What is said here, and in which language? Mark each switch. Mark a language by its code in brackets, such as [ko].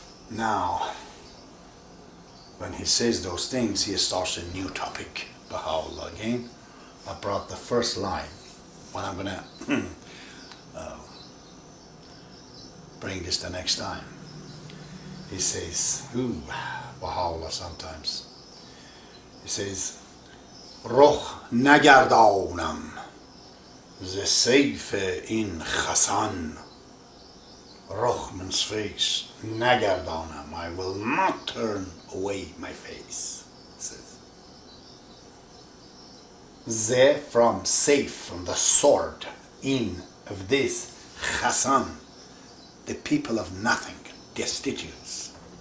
[en] Now, when he says those things, he starts a new topic, Baha'u'llah again. I brought the first line, but I'm going to bring this the next time. He says, Baha'u'llah sometimes. He says, [fa] رخ نگردانم ز سیف این خسان. [en] رخ means face. نگردانم, I will not turn away my face. It says. ز from safe, from the sword. In of this Khasan, the people of nothing, destitutes.